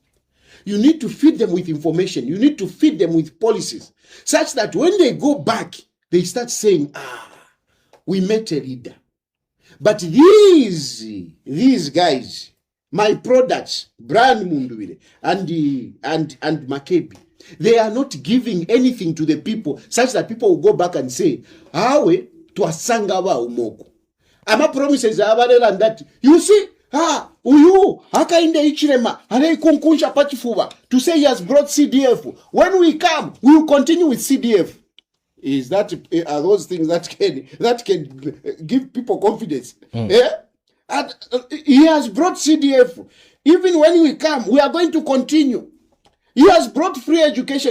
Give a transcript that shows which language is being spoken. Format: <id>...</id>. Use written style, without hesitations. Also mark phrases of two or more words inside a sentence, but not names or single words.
<en>You need to feed them with information. You need to feed them with policies, such that when they go back, they start saying, we met a leader. But these guys, my products, Brian Mundubile and Makebi, they are not giving anything to the people, such that people will go back and say,</en> <bem>Awe twasangaba umoko.</bem> <en>Ama promises and that, you see,</en> <bem>uyu Hakainde Hichilema anaikunkungsha pachifuba</bem> <en>to say he has brought CDF. When we come, we will continue with CDF. Are those things that can give people confidence? Yeah? And he has brought CDF. Even when we come, we are going to continue. He has brought free education.</en>